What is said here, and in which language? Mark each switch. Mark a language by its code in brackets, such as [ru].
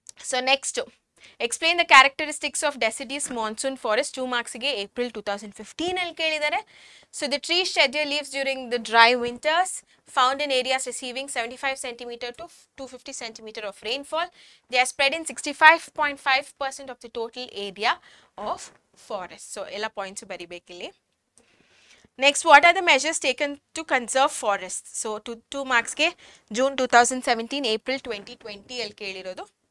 [en] So next, explain the characteristics of deciduous monsoon forest. [kn] 2 ಮಾರ್ಕ್ಸ್ಗೆ April 2015 ಅಲ್ಲಿ ಕೇಳಿದ್ದಾರೆ. [en] So the tree shed their leaves during the dry winters, found in areas receiving 75 cm to 250 cm of rainfall. They are spread in 65.5% of the total area of forest. [kn] So ಎಲ್ಲ points ಬರಿಬೇಕಿಲ್ಲಿ. [en] Next, what are the measures taken to conserve forest? [kn] So 2 ಮಾರ್ಕ್ಸ್ಗೆ June 2017, April 2020 ಅಲ್ಲಿ ಕೇಳಿರೋದು.